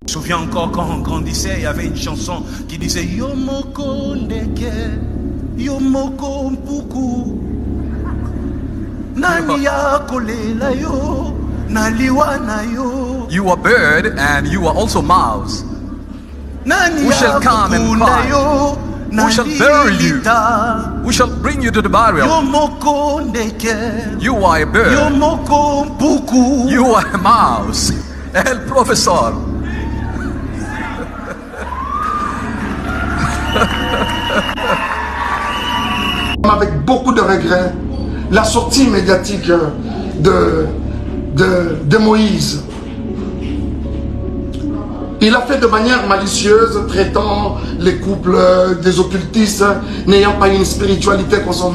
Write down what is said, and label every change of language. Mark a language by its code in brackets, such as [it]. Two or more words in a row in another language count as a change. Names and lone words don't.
[fr] Je me souviens encore quand on grandissait, il y avait une chanson qui disait [ln] Yomoko ndeke, Yomoko mpuku, nani ya kolela yo, naliwa na yo. [en] You are bird and you are also mouse. [ln] Nani [en] Who shall come and cry? [ln] yo, [en] Who shall bury you? Who shall bring you to the burial? [ln] Yomoko ndeke, [en] You are a bird. [ln] Yomoko mpuku. [en] You are a mouse. El professor. [fr] Avec beaucoup de regrets, la sortie médiatique de Moïse. Il a fait de manière malicieuse, traitant les couples des occultistes, n'ayant pas une spiritualité consciente.